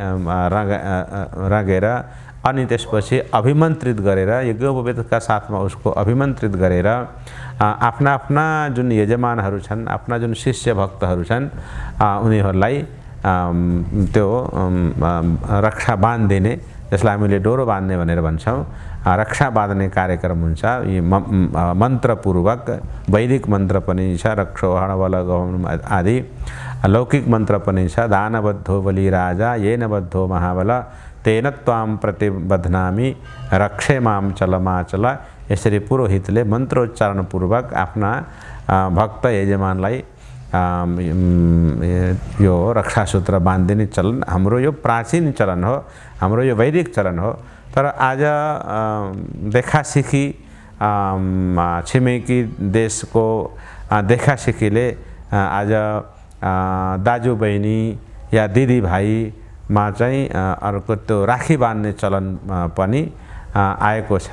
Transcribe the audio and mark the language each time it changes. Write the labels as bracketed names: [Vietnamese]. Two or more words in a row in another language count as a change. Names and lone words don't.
[Nepali] रगेर अनि त्यसपछि अभिमन्त्रित गरेर यज्ञोपवीतका साथमा उसको अभिमन्त्रित गरेर आफ्ना आफ्ना जुन यजमानहरू छन्, आफ्ना जुन शिष्य भक्तहरू छन् उनीहरूलाई त्यो रक्षा बाँधिदिने, जसलाई हामीले डोरो बाँध्ने भनेर भन्छौँ, रक्षा बाँध्ने कार्यक्रम हुन्छ। यी मन्त्रपूर्वक वैदिक मन्त्र पनि छ, रक्षो हणबल गौम आदि लौकिक मन्त्र पनि छ। [Sanskrit] दानबद्धो बलि राजा येन बद्धो महाबल तेन त्वाम प्रतिबध्नामि रक्षे माम चलमाचल। [Nepali] यसरी पुरोहितले मन्त्रोच्चारणपूर्वक आफ्ना भक्त यजमानलाई यो रक्षासूत्र बाँधिने चलन हाम्रो यो प्राचीन चलन हो, हाम्रो यो वैदिक चलन हो। तर आज देखासिखी छिमेकी देशको देखासिखीले आज दाजु बहिनी या दिदी भाइ मा चाहिँ अर्को त्यो राखी बाँध्ने चलन पनि आएको छ।